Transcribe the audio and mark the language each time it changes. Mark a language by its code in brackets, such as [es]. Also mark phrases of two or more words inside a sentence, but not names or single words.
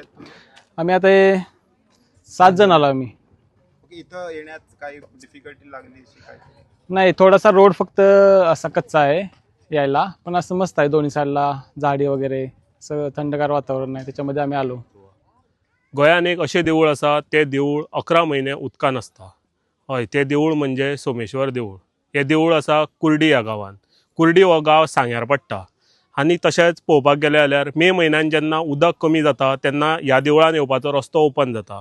[mr] आम्ही आता 7 जण आलो आम्ही. इथं येण्यात काही डिफिकल्टी लागली शिकायची? नाही, थोडासा रोड फक्त असा कच्चा आहे यायला, पण असं मस्त आहे. दोन्ही साईडला झाडी वगैरे सगळं थंडगार वातावरण आहे. त्याच्यामध्ये आम्ही आलो. [kok] गोंयान एक अशें देवूळ आसा, तें देवूळ 11 म्हयने उदकान आसता. हय, तें देवूळ म्हणजे सोमेश्वर देवूळ. हें देवूळ आसा कुर्डी ह्या गांवांत. कुर्डी हो गांव सांग्यार पडटा. आनी तशेंच पळोवपाक गेले जाल्यार मे म्हयन्यान जेन्ना उदक कमी जाता तेन्ना ह्या देवळान येवपाचो रस्तो ओपन जाता.